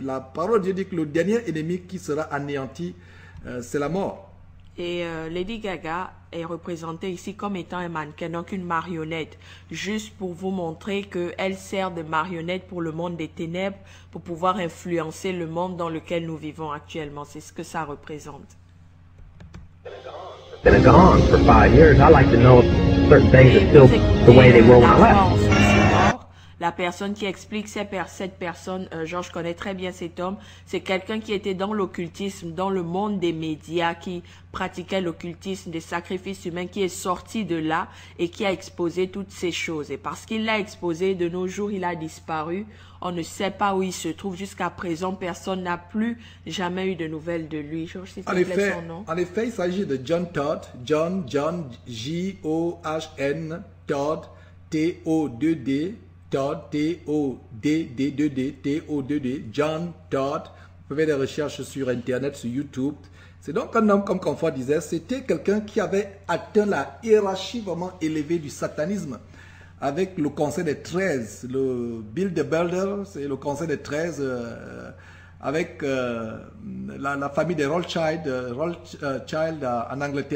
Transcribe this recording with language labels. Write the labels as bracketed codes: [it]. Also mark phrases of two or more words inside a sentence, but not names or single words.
[fr] La parole de Dieu dit que le dernier ennemi qui sera anéanti, c'est la mort. Et Lady Gaga est représentée ici comme étant un mannequin, donc une marionnette, juste pour vous montrer qu'elle sert de marionnette pour le monde des ténèbres, pour pouvoir influencer le monde dans lequel nous vivons actuellement. C'est ce que ça représente. [en] Been gone for 5 years. I like to know if certain things are still the way they were when I left. [fr] La personne qui explique cette personne, je connais très bien cet homme, c'est quelqu'un qui était dans l'occultisme, dans le monde des médias, qui pratiquait l'occultisme, des sacrifices humains, qui est sorti de là et qui a exposé toutes ces choses. Et parce qu'il l'a exposé, de nos jours, il a disparu. On ne sait pas où il se trouve. Jusqu'à présent, personne n'a plus jamais eu de nouvelles de lui. Georges, s'il te plaît, son nom. En effet, il s'agit de John Todd. John, J-O-H-N, Todd, T-O-2-D. Todd, T-O-D-D-2-D, T-O-2-D, John Todd. Vous pouvez faire des recherches sur Internet, sur YouTube. C'est donc un homme, comme Confort disait, c'était quelqu'un qui avait atteint la hiérarchie vraiment élevée du satanisme. Avec le conseil des 13, le Bill de Belder, c'est le conseil des 13, avec la famille des Rothschild en Angleterre.